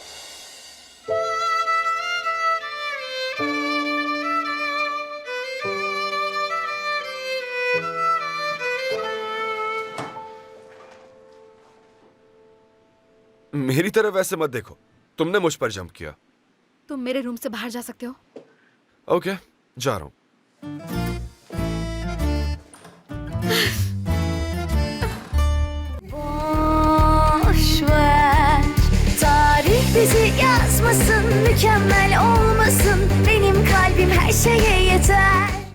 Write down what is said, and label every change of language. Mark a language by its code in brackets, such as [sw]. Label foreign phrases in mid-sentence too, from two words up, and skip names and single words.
[hi] मेरी तरफ ऐसे मत देखो। तुमने मुझ पर जंप किया। तुम मेरे रूम से बाहर जा सकते हो। ओके, जा रहा हूं। [tr] Boş ver. Tarih bizi yazmasın, mükemmel olmasın. Benim kalbim her şeye yeter.